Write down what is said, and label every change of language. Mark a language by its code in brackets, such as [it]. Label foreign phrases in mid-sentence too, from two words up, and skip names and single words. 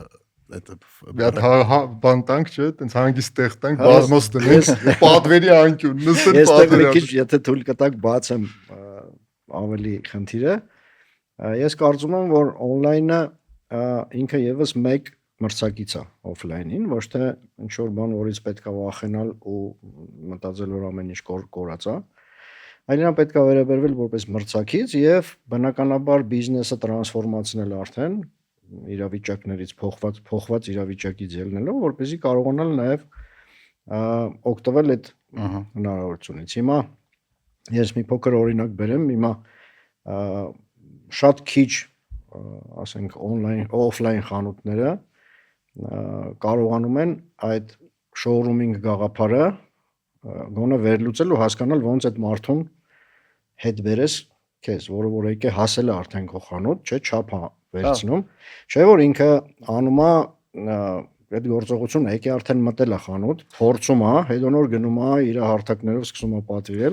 [hy] Դա բան տանք չէ, տենց հանգիստ տեղ տանք, բազմոց տնենք, պատվերի անկյուն, նստեն Ես տեղ մի պատվերի։ քիչ, եթե թույլ կտակ բացեմ ավելի խնդիրը, ես կարծում եմ, որ on-line-ը ինքը եւս մեկ մրցակից է off-line-ին, ոչ թե ինչ որ բան, որից պետք է վախենալ ու մտածել, որ ամեն ինչ կորած է, այլ նա պետք է վերաբերվել որպես մրցակից եւ բնականաբար բիզնեսը տրանսֆորմացնել արդեն իրավիճակներից փոխված իրավիճակից ելնելով, որպեսզի կարողանալ նաև օգտվել այդ հնարավորությունից։ Հիմա ես մի փոքր օրինակ բերեմ, հիմա շատ քիչ, ասենք [en] on-line, off-line [hy] խանութները կարողանում են այդ showrooming գաղափարը գոնե վերլուծել ու հասկանալ ոնց այդ մարդուն հետ բերես քեզ, որը որ եկե հասել է արդեն քո խանութ, չէ, չափ վերցնում, չէ որ ինքը անում է այդ գործողությունը եկե արդեն մտել է խանութ, փորձում է, հետո նոր գնում է իր հարթակներով սկսում է պատվիրել։